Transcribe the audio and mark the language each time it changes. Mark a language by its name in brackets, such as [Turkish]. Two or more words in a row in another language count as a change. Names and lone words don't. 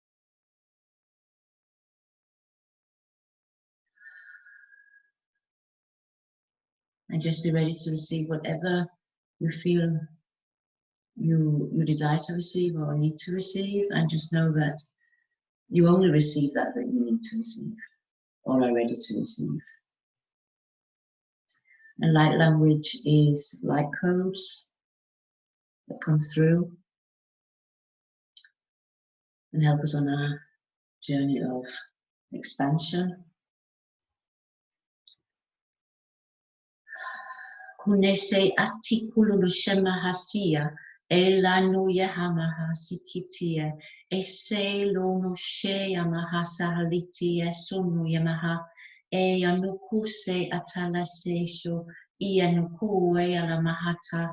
[English] And just be ready to receive whatever you feel you desire to receive or need to receive, and just know that you only receive that you need to receive or are ready to receive. And light language is light codes that come through and help us on our journey of expansion. Kunese atikulu shemahasia elanuya hamahasikitia ese lono shea mahasahalitia sunu yamaha eyanukuse atalasesho iyanukue ala mahata